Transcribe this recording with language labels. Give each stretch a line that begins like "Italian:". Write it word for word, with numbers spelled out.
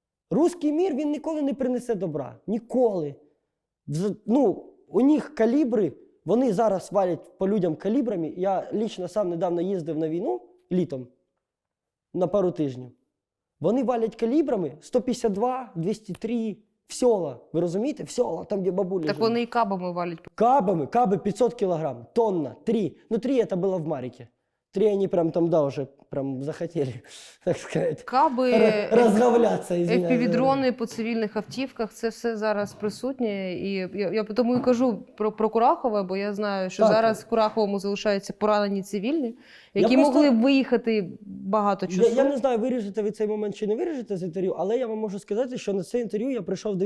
Ukrainian: Руський мір він ніколи не принесе добра. Ніколи. Вз- Ну, у них калібри, вони зараз валять по людям калібрами. Я лічно сам недавно їздив на війну літом на пару тижнів. Вони валять калібрами сто п'ятдесят два, двісті три, в села. Ви розумієте? В села, там, де бабулі. Так живуть. вони і кабами валять.
Russian: Кабами, кабы пятьсот килограмм, тонна, три. Ну, три это было в Марике. Три они прям там, да, уже прям захотели, так сказать,
Ukrainian: Каби,
Russian: ра- разговляться, извиняюсь.
Ukrainian: ефпі-дрони по цивільних автівках, це все зараз присутнє. І я, я тому і кажу про, про Курахове, бо я знаю, що Так. зараз в Кураховому залишаються поранені цивільні, Я які просто- могли б виїхати багато часу. Я, я не знаю, виріжете ви цей момент чи не виріжете з інтерв'ю, але я вам можу сказати, що на це інтерв'ю я прийшов.